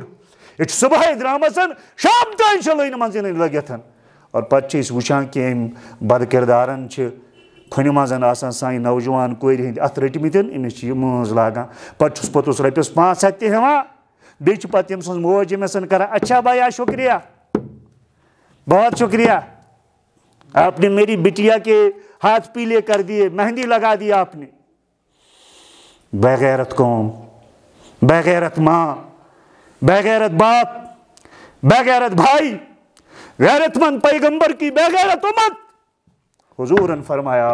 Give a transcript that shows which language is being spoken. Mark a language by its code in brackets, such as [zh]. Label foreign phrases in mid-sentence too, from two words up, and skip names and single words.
[ks] یہِ چھِ صبحٲے درٛامٕژ شام تام چھِ لٲنہِ منٛز یِنٕے لٲگِتھ اور پتہٕ چھِ أسۍ وٕچھان کہِ أمۍ بد کِردارن چھِ کھۄنہِ منٛز آسان سانہِ نوجوان کورِ ہٕنٛدۍ اتھٕ رٔٹمٕتۍ أمِس چھِ یہِ مٲنٛز لاگان پتہٕ چھُس پوٚتُس رۄپیس 500 تہِ ہٮ۪وان بیٚیہِ چھِ پتہٕ تٔمۍ سٕنٛز موج أمِس کران [ur] اچھا بھیا شُکریہ بہت شُکریہ آپ نے میری بٹیا کے ہاتھ پیلے کر دیے مہندی لگا دیا آپ نے بغیرت قوم بغیرت ماں بغیرت باپ بغیرت بھائی غیرت مند پیغمبر کی بغیرت امت حضور نے فرمایا